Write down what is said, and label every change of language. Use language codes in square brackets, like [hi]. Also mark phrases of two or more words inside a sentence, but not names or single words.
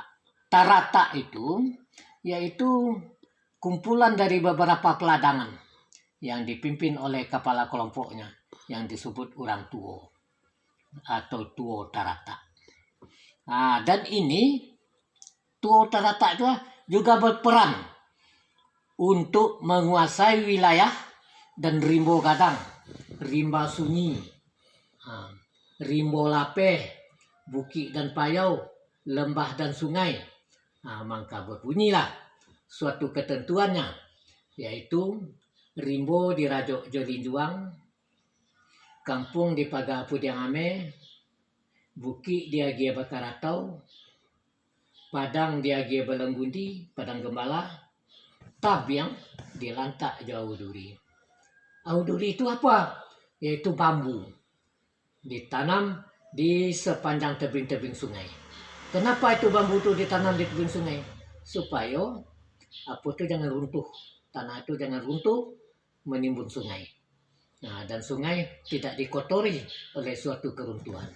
[id] Tarata itu yaitu kumpulan dari beberapa peladangan yang dipimpin oleh kepala kelompoknya yang disebut orang tuo atau tuo tarata. Nah, dan ini tuo tarata itu juga berperan untuk menguasai wilayah dan [min] rimbo gadang, [id] rimba sunyi, [min] rimbo lapeh, [id] bukit dan payau, lembah dan sungai. Maka berbunyilah suatu ketentuannya, yaitu rimbo di Rajo Jolinjuang, kampung di Paga Pudiangame, bukit di Agia Bakaratau, padang di Agia Balanggundi, padang gembala, tabiang di Lantak Jauh Duri. Auduri itu apa? Yaitu bambu ditanam di sepanjang tebing-tebing sungai. Kenapa itu bambu itu ditanam di tebing sungai? Supaya apa itu jangan runtuh, tanah itu jangan runtuh menimbun sungai. Nah, dan sungai tidak dikotori oleh suatu keruntuhan.